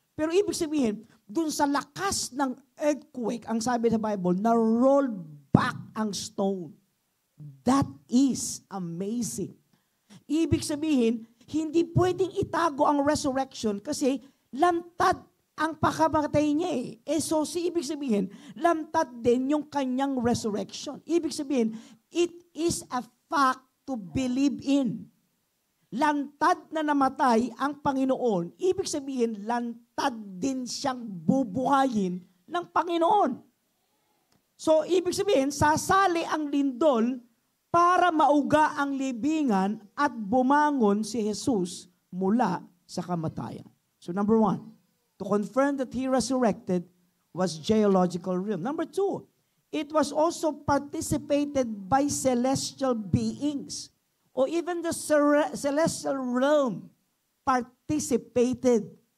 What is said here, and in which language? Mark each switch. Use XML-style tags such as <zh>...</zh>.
<tl>Pero ibig sabihin, dun sa lakas ng earthquake, ang sabi sa Bible, na-roll back ang stone.</tl> <en>That is amazing.</en> <tl>Ibig sabihin, hindi pwedeng itago ang resurrection kasi lantad ang pakamatay niya eh. So, ibig sabihin, lantad din yung kanyang resurrection. Ibig sabihin,</tl> <en>it is a fact to believe in.</en> <tl>Lantad na namatay ang Panginoon, ibig sabihin, lantad din siyang bubuhayin ng Panginoon. So, ibig sabihin, sasali ang lindol para mauga ang libingan at bumangon si Jesus mula sa kamatayan.</tl> <en>So, number 1, to confirm that He resurrected was geological realm. Number 2, it was also participated by celestial beings. O even the celestial realm participated.</en>